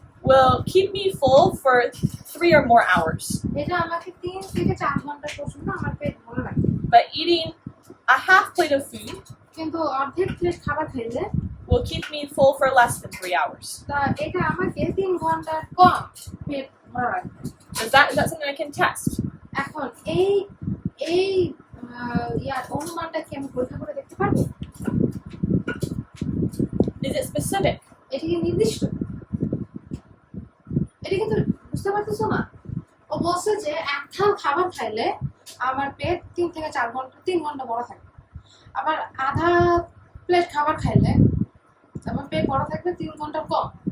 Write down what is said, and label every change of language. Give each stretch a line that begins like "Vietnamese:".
English: will keep me full for 3 or more hours.
Bangla: এটা আমাকে 3 থেকে 4 ঘন্টা পর্যন্ত আমার পেট ভরে রাখবে,
English: But eating a half plate of food
Bangla: কিন্তু অর্ধেক প্লেট খাবার খাইলে
English: will keep me full for less than 3 hours.
Bangla: তা এটা আমাকে 3 ঘন্টার কম পেট ভরে রাখবে।
English: Is that something I can test?
Bangla: এখন এই অনুমানটা কি আমি পরীক্ষা করে দেখতে পারবো?
English: Is it specific?
Bangla: এটা কি নির্দিষ্ট? এটা কিন্তু বুঝতে পারতেছো না। ও বলছে যে এক থাল খাবার খাইলে আমার পেট 3 থেকে 4 ঘন্টা 3 ঘন্টা বড় থাকে, আবার আধা প্লেট খাবার খাইলে আমার পেট বড় থাকবে 3 ঘন্টা কম।